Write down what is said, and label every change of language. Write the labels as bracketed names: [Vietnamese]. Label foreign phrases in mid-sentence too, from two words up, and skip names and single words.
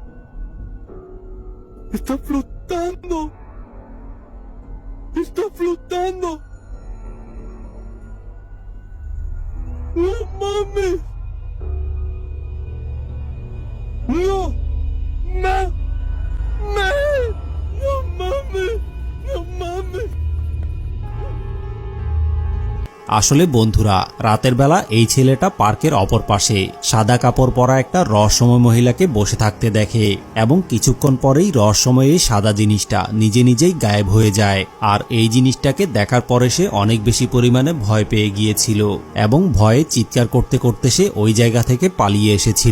[Spanish] ¡Está flotando! ¡Está flotando! ¡No mames! ¡No! ¡No! ¡No! ¡No mames! ¡No mames! [Bangla] আসলে বন্ধুরা, রাতের বেলা এই ছেলেটা পার্কের অপর পাশে সাদা কাপড় পরা একটা রহস্যময় মহিলাকে বসে থাকতে দেখে, এবং কিছুক্ষণ পরেই রহস্যময় এই সাদা জিনিসটা নিজে নিজেই গায়েব হয়ে যায়। আর এই জিনিসটাকে দেখার পরে সে অনেক বেশি পরিমাণে ভয় পেয়ে গিয়েছিল, এবং ভয়ে চিৎকার করতে করতে সে ওই জায়গা থেকে পালিয়ে এসেছিল।